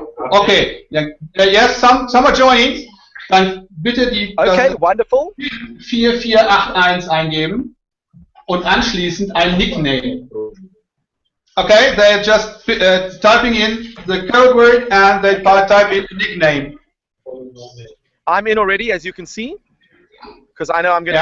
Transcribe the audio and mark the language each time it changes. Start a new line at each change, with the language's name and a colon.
English: Okay, yes, some are joining.
German: Dann bitte die
English: Okay, wonderful.
German: 4481 eingeben und anschließend ein Nickname.
English: Okay, they're just typing in the code word and they type in the nickname. I'm in already, as you can see, because I know I'm going to